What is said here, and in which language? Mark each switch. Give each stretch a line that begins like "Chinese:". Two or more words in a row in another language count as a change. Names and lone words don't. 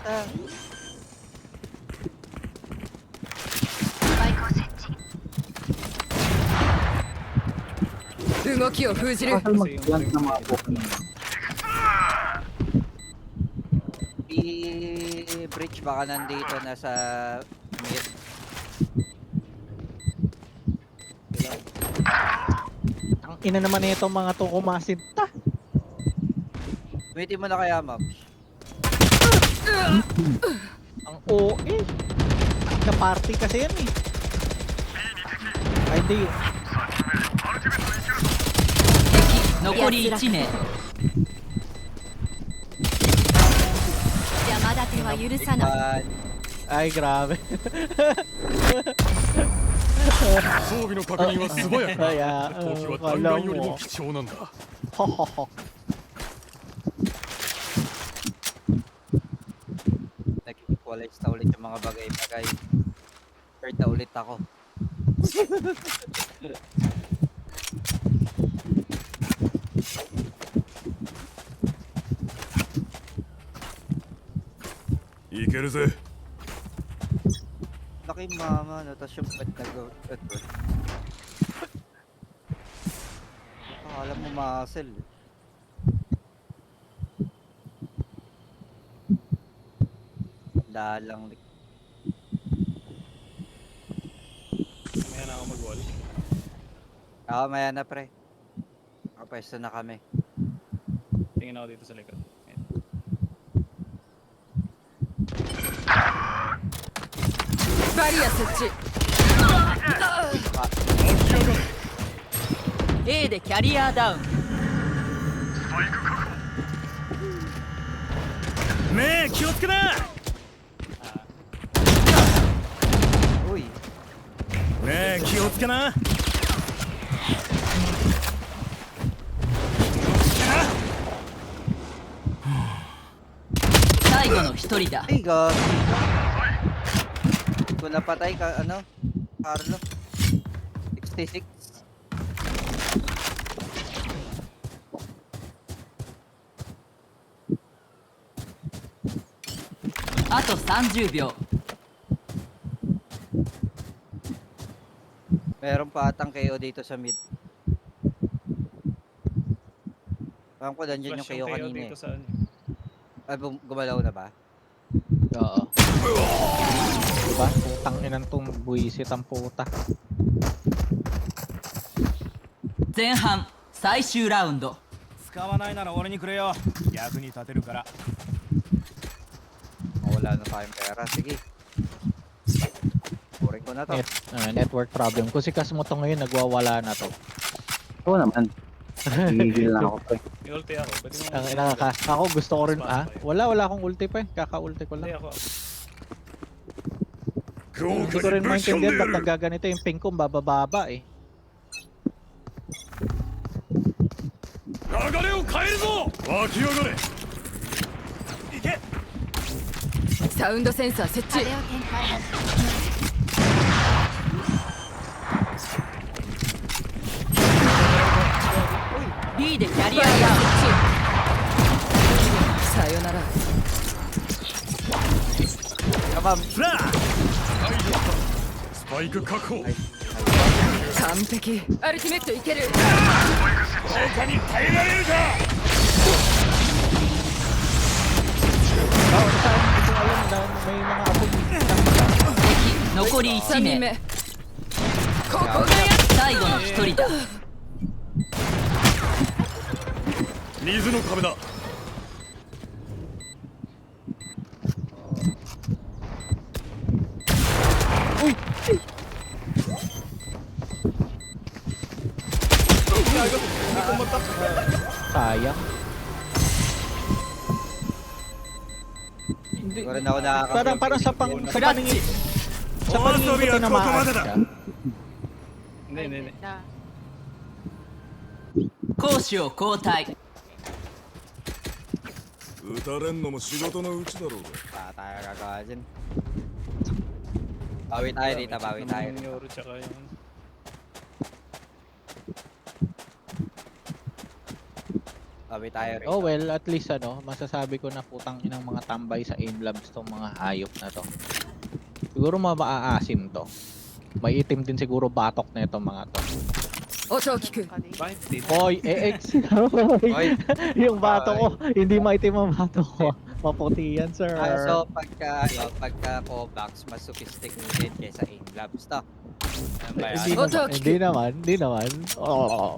Japanese: スパイクを設置。動きを封じる。
Filipino: Kasal mag-plant ng mga Pokemon. Bridge baka nandito na sa mid. Ang ina naman nito mga to kumasinta. Gamitin mo na kaya, Mabs. Ang OA. Ka-party kasi yan eh. Ay, di.
Japanese: ト。残り1名。邪魔立ては許さない。
Filipino: Ay, grabe.
Japanese: 装備の確認は素早く Ay, ah, 闘気は
Filipino: kala
Japanese: 弾丸よりも
Filipino: mo.
Japanese: 貴重なんだ Ho, ho, ho.
Filipino: Nag-equalize na ulit yung mga bagay-bagay. Hurt na ulit ako.
Japanese: いけるぜ
Filipino: Laki mama, no? Tapos yung pet nag-Edward. Akala mo muscle. Dalang. Mamaya na ako mag-wall. Oo, maya na pre. Nakapwesto na kami. Tingin ako dito sa likod. Ayan.
Japanese: バリア設置。 A でキャリアダウン。目気をつけな Uy, 目気をつけな最後の1人だ。
Filipino: ay god. Kung napatay ka, ano? Carlo. 66.
Japanese: あと30秒。
Filipino: Meron pa atang KO dito sa mid. Parang ko nandiyan yung Flash KO kanina dito eh. sa ano. Ay, gumalaw na ba? Oo. Diba? Putang inang tong buwisit ang puta.
Japanese: 前半最終ラウンド。使わないなら俺にくれよ役に立てるから
Filipino: Wala na tayong pera. Sige. Boring ko na to.
English: Network problem.
Filipino: Kung si Kasmoto ngayon, nagwawala na to. Oo naman. Gigil na ako, pre. May ulti ako. Pwede mo. Ang ina ka. Ako gusto ko rin. Ah, wala akong ulti pa eh. Kaka-ulti ko Hindi lang. ako.
Japanese: 豪
Filipino: Hindi ko
Japanese: 華
Filipino: rin
Japanese: にぶち込んで
Filipino: maintindihan
Japanese: や
Filipino: ba't
Japanese: る
Filipino: nagaganito yung ping ko bababa eh.
Japanese: 流れを変えるぞ湧き上がれいけサウンドセンサー設置。あれを展開。 B でキャリバリアアダウン。設置。さよなら。 Kabam! フラースパイク確保完璧。アルティメットいける。効果に耐えられるか
Filipino: Hindi ko alam na may mga apoy.
Japanese: 残り1 3人名。目。 ここがや最後の一人だ。水の壁だ。
Filipino: Sayang. Hindi ko rin ako nakaka- Parang sa paningin. Sa
Japanese: お
Filipino: paningin
Japanese: 遊
Filipino: ko
Japanese: びはここま
Filipino: tinamaan
Japanese: でだ。
Filipino: siya. Hindi, hindi, hindi.
Japanese: 攻守を交代。撃たれんのも仕事のうちだろうが。
Filipino: Wala tayo gagawa dyan. Bawi tayo dito, bawi tayo. Yung Euro tsaka yung... Bawi tayo rin.
English: Oh well, at least
Filipino: masasabi ko na putang inang mga tambay sa aim labs tong mga hayop na to. Siguro maaasim to. May itim din siguro batok na itong mga to.
Japanese: 音を聞く
Filipino: Bakit dito? Hoy, EX! Hoy. Yung bato ko, hindi maitim ang bato ko. Maputi yan, sir. So pagka Kovacs, mas sophisticated kaysa aim labs to. Ano ba Hindi yan? Oto, naman, hindi naman. Oo.